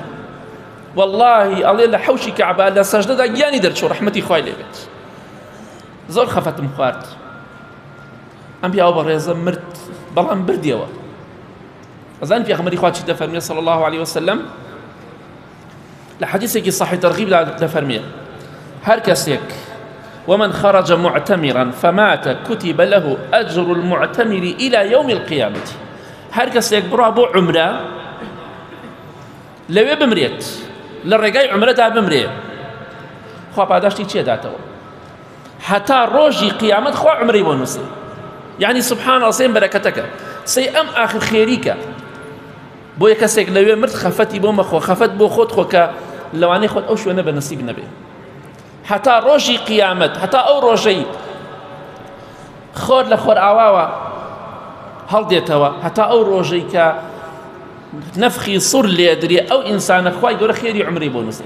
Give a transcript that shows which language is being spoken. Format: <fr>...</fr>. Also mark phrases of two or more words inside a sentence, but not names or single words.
<ckb>والله ئەڵێ لە حەوشی کەعبە لە سەجدەدا گیانی دەرچوو، ڕەحمەتی خوای لێ بێت. زۆر خەفەتم خوارد، ئەم پیاوە بەڕێزە مرد، بەڵام بردیەوە. ئەزانین پێغەمبەری خوا چی دەفەرمێ</ckb> <ar>صلی الله عليه وسلم</ar> <ckb>لە حەدیثێکی صحیح تەرغیبدا دەفەرمێ هەر کەسێک</ckb> <ar>ومن خرج معتمرا فمات كتب له أجر المعتمر إلى يوم القيامة.</ar> <ckb>هر کەسێک بڕوا بۆ عومرە لەوێ بمرێت، لە ڕێگای عومرەدا بمرێ، خوا پاداشتی چێداتەوە هەتا ڕۆژی قیامەت خوا عومرەی بۆ نووسێ. یعنی</ckb> <ar>سبحان الله</ar> <ckb>سێم بەرەکەتەکە سێ ئەم ئاخر خێریکە بۆ یە کەسێک لەوێ مرد خەفەتی بۆ مەخۆ، خەفەت بۆ خۆت خۆ کە لەوانەی خۆت ئەو شوێنە بە نەسیب نەبێ هەتا ڕۆژی قیامەت، هەتا ئەو ڕۆژەی خۆر لە خۆر ئاواوە هەڵدێتەوە، هەتا ئەو ڕۆژەی کە نەفخی سوور لێدرێ ئەو ئینسانە خوای گەورە خێری عومرەی بۆ نووسێ.</ckb>